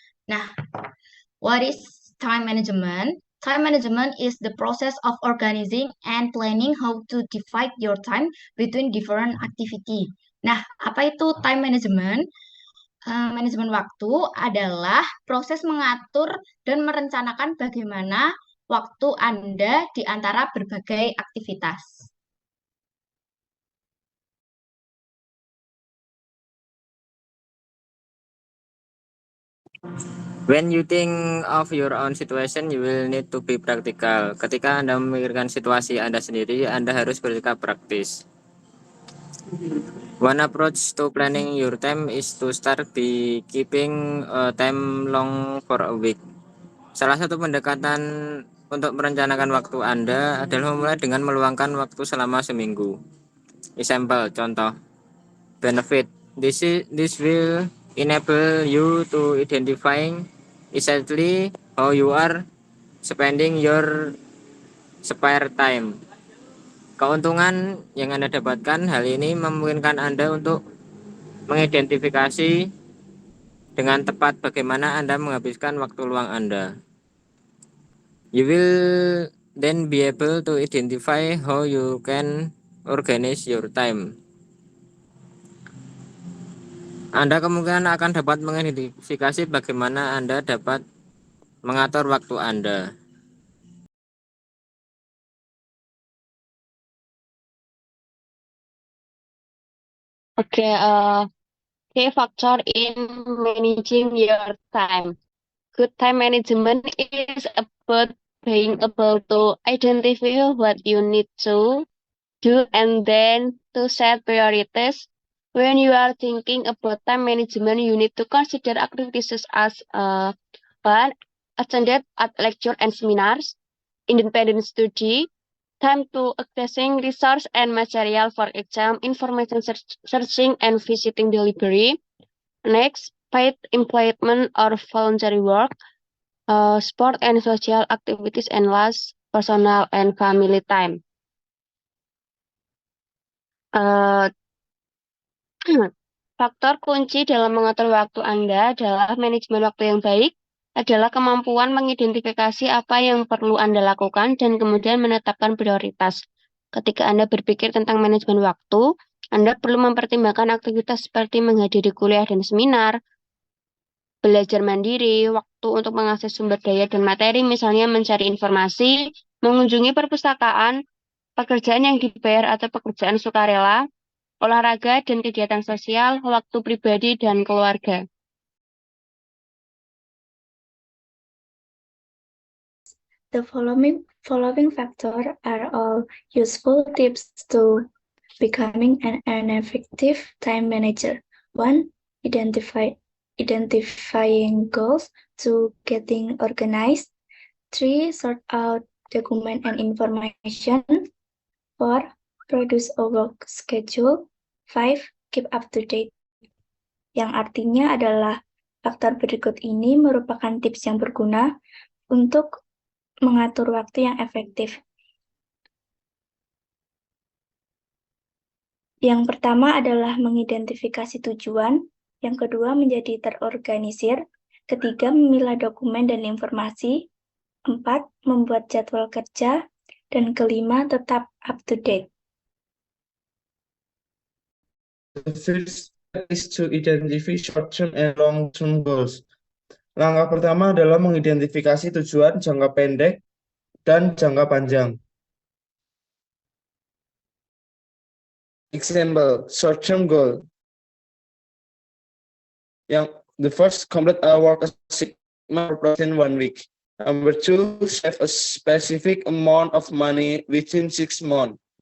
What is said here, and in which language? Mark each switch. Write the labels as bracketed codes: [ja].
[en] Nah, what is time management? Time management is the process of organizing and planning how to divide your time between different activity. [id] Nah, apa itu time management? Manajemen waktu adalah proses mengatur dan merencanakan bagaimana waktu Anda di antara berbagai aktivitas. [en] When you think of your own situation, you will need to be practical. [id] Ketika Anda memikirkan situasi Anda sendiri, Anda harus bersikap praktis. [en] One approach to planning your time is to start by keeping a time long for a week. [id] Salah satu pendekatan untuk merencanakan waktu Anda adalah memulai dengan meluangkan waktu selama seminggu. [en] Example, [id] contoh, [en] benefit. This will enable you to identifying exactly how you are spending your spare time. [id] Keuntungan yang Anda dapatkan, hal ini memungkinkan Anda untuk mengidentifikasi dengan tepat bagaimana Anda menghabiskan waktu luang Anda. [en] You will then be able to identify how you can organize your time. [id] Anda kemungkinan akan dapat mengidentifikasi bagaimana Anda dapat mengatur waktu Anda. [en] Okay, key factor in managing your time. Good time management is about being able to identify what you need to do and then to set priorities. When you are thinking about time management, you need to consider activities such as one, attended at lecture and seminars, independent study, time to accessing resource and material for exam, information searching and visiting the library. Next, paid employment or voluntary work, sport and social activities, and last, personal and family time. [id] Eh, Faktor kunci dalam mengatur waktu Anda adalah manajemen waktu yang baik, adalah kemampuan mengidentifikasi apa yang perlu Anda lakukan dan kemudian menetapkan prioritas. Ketika Anda berpikir tentang manajemen waktu, Anda perlu mempertimbangkan aktivitas seperti menghadiri kuliah dan seminar, belajar mandiri, waktu untuk mengakses sumber daya dan materi, misalnya mencari informasi, mengunjungi perpustakaan, pekerjaan yang dibayar atau pekerjaan sukarela, olahraga dan kegiatan sosial, waktu pribadi dan keluarga. [en] The following factors are all useful tips to becoming an effective time manager. 1. Identifying goals to getting organized. 3. Sort out document and information. 4. Produce a work schedule. 5. Keep up to date. [id] Yang artinya adalah faktor berikut ini merupakan tips yang berguna untuk mengatur waktu yang efektif. Yang pertama adalah mengidentifikasi tujuan, yang kedua menjadi terorganisir, ketiga memilah dokumen dan informasi, 4 membuat jadwal kerja, dan kelima tetap up to date. [en] The first step is to identify short-term and long-term goals. [id] Langkah pertama adalah mengidentifikasi tujuan jangka pendek dan jangka panjang. [en] Example, short-term goal. The first, complete a work assignment within 1 week. Number 2, save a specific amount of money within 6 months.